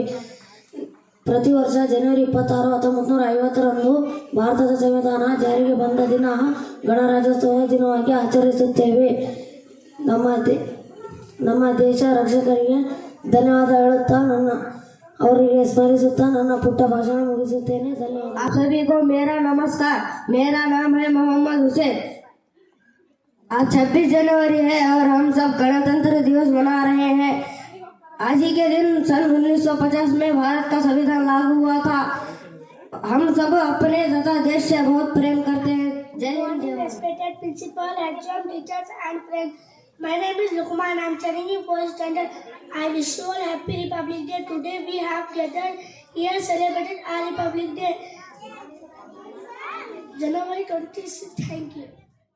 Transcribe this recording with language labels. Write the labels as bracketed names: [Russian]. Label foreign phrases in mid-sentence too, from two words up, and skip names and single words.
[Kannada] ಪ್ರತಿ ವರ್ಷ ಜನವರಿ 26, 1950ರಂದು ಭಾರತದ ಸಂವಿಧಾನ ಜಾರಿಗೆ ಬಂದ ದಿನ ಗಣರಾಜ್ಯೋತ್ಸವ ದಿನವಾಗಿ ಆಚರಿಸುತ್ತೇವೆ. ನಮ್ಮ ದೇಶ ರಕ್ಷಕರಿಗೆ ಧನ್ಯವಾದ ಹೇಳುತ್ತಾ ಅವರಿಗೆ ಸ್ಮರಿಸುತ್ತಾ ನನ್ನ ಪುಟ್ಟ ಭಾಷಣ ಮುಗಿಸುತ್ತೇನೆ. ಧನ್ಯವಾದ. [Hindi] आप सभी को मेरा नमस्कार. मेरा नाम है मोहम्मद हुसैन. आज 26 जनवरी है और हम सब गणतंत्र दिवस मना रहे हैं. आज ही के दिन सन 1950 में भारत का संविधान लागू हुआ था. हम सब अपने तथा देश से बहुत प्रेम करते हैं. जय हिंद, जय भारत. [English] Respected principal, HM, teachers and friends. My name is Lukman. I am studying in 4th standard. I wish you all happy Republic Day. Today we have gathered here celebrated our Republic Day. January 26th. Thank you.